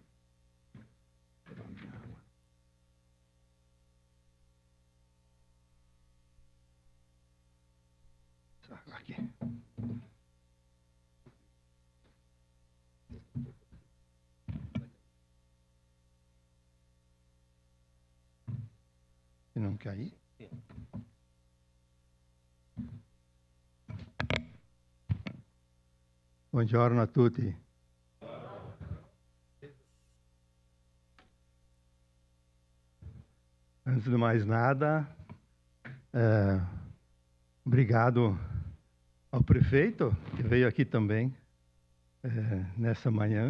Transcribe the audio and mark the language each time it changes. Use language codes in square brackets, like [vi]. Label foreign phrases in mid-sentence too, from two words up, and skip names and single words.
[pt] Aqui. Se não cair. [it] Buongiorno a tutti. [pt] Antes de mais nada, obrigado ao prefeito que veio aqui também nessa manhã.